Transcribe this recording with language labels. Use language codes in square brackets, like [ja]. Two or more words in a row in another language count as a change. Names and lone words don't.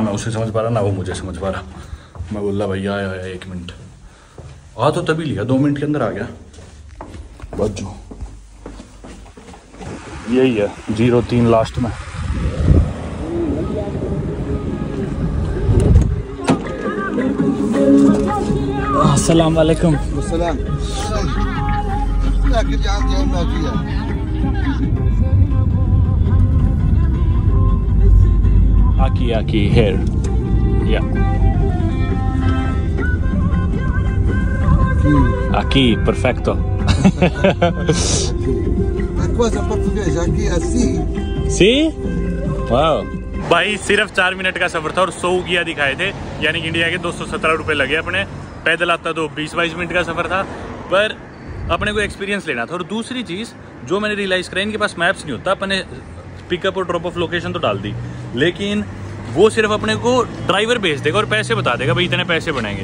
[hi] मैं उसे समझ पा रहा ना वो मुझे समझ पा रहा। मैं बोल रहा भैया आया 1 मिनट आ, तो तभी लिया 2 मिनट के अंदर आ गया। बच्चों यही है 03 लास्ट में। [ar] السلام عليكم. [en] Aki here. Yeah. [es] Aqui, perfecto. [pt] Quase português, aqui assim. [en] See? Wow. [hi] भाई सिर्फ 4 मिनट का सफर था, और 100 उगिया दिखाए थे, यानी कि इंडिया के 217 रुपये लगे अपने। पैदल आता तो 20-22 मिनट का सफर था, पर अपने को एक्सपीरियंस लेना था। और दूसरी चीज़ जो मैंने रियलाइज़ करा, इनके पास मैप्स नहीं होता। अपने पिकअप और [en] drop off location [hi] तो डाल दी, लेकिन वो सिर्फ अपने को ड्राइवर भेज देगा और पैसे बता देगा, भाई इतने पैसे बनेंगे।